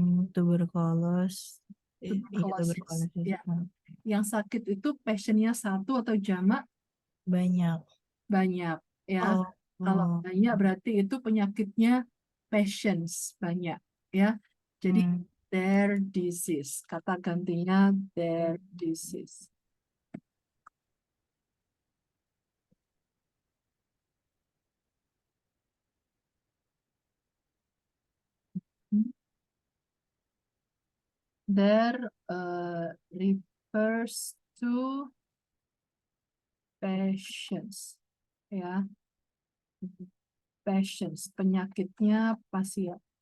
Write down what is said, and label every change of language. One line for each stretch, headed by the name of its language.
Indonesian: Tuberkulos. Iya,
English: Tuberculosis.
Indonesian: tuberkulosis. Ya, yang sakit itu patientnya satu atau jamak? Banyak. Banyak ya. Oh, Kalau oh. banyak berarti itu penyakitnya patients banyak ya. Jadi Hmm,
English: their disease.
Indonesian: Kata gantinya
English: their disease. There refers to patients ya.
Indonesian: Patients, penyakitnya pasien.